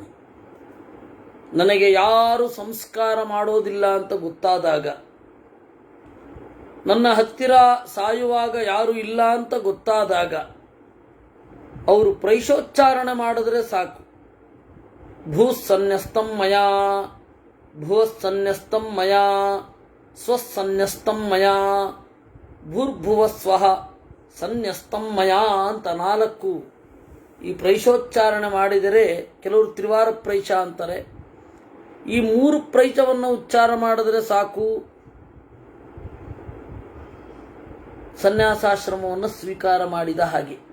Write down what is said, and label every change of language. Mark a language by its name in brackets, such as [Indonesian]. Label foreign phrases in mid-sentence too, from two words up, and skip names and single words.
[Kannada] ನನಗೆ ಯಾರು ಸಂಸ್ಕಾರ ಮಾಡೋದಿಲ್ಲ ಅಂತ ಗೊತ್ತಾದಾಗ, ನನ್ನ ಹತ್ತಿರ ಸಾಯುವಾಗ ಯಾರು ಇಲ್ಲ ಅಂತ ಗೊತ್ತಾದಾಗ ಅವರು ಪ್ರೈಶೋಚ್ಚಾರಣೆ ಮಾಡಿದ್ರೆ ಸಾಕು. [Sanskrit] ಭೂಸನ್ಯಸ್ತಂ ಮಯಾ, ಭುವಸ್ಸನ್ಯಸ್ತಂ ಮಯಾ, ಸ್ವಸ್ಸನ್ಯಸ್ತಂ ಮಯಾ, ಭೂರ್ಭುವಸ್ವಃ ಸನ್ಯಸ್ತಂ ಮಯಾ [Kannada] ಅಂತ 4 ಈ ಪ್ರೈಶೋಚ್ಚಾರಣೆ ಮಾಡಿದರೆ, ಕೆಲವರು ತ್ರಿವಾರ ಪ್ರೈಶ ಅಂತಾರೆ. ಈ 3 ಪ್ರೈಶವನ್ನು ಉಚ್ಚಾರ ಮಾಡಿದರೆ ಸಾಕು, ಸನ್ಯಾಸಾಶ್ರಮವನ್ನು ಸ್ವೀಕಾರ ಮಾಡಿದ ಹಾಗೆ.